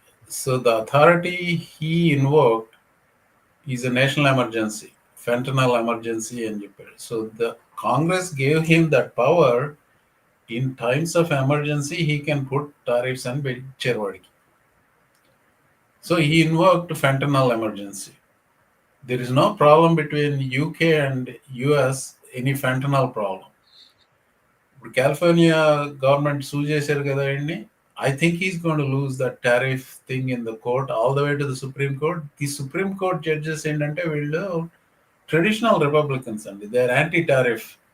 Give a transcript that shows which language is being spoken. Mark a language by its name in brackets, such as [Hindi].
[English] so the authority he invoked is a national emergency, fentanyl emergency [Telugu] అని చెప్పాడు. [English] So the Congress gave him that power. In times of emergency he can put tariffs [Telugu] అని పెట్టారు వాడికి. [English] So he invoked fentanyl emergency. There is no problem between UK and US, any fentanyl problem. [Telugu] ఇప్పుడు California government సూ చేశారు కదా అండి. [English] I think he's going to lose that tariff thing in the court all the way to the Supreme Court. The Supreme Court judges [Telugu] ఏంటంటే వీళ్ళు [English] Traditional Republicans అండి, they are anti tariff.